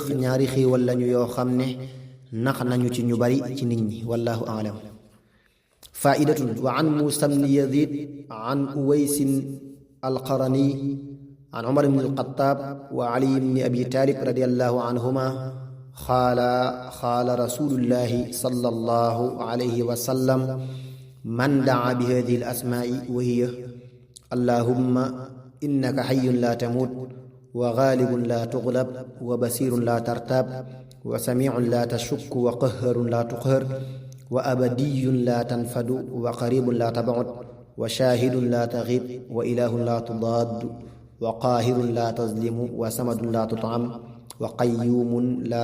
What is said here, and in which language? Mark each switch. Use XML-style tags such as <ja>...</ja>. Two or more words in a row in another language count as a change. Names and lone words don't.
<wo>ñaari xéewal lañu yoo xam ne nax nañu ci ñu bari ci nit ñi</wo> <ar>والله أعلم فائدة وعن موسى بن يزيد عن أويس القرني عن عمر بن الخطاب وعلي بن أبي طالب رضي الله عنهما قال رسول الله صلى الله عليه وسلم من دعا بهذه الأسماء وهي اللهم إنك حي لا تموت وغالب لا تغلب وبصير لا ترتاب وسميع لا تشك وقهار لا تقهر وأبدي لا تنفد وقريب لا تبعد وشاهد لا تغيب وإله لا تضاد وقاهر لا تظلم وصمد لا تطعم وقيوم لا</ar>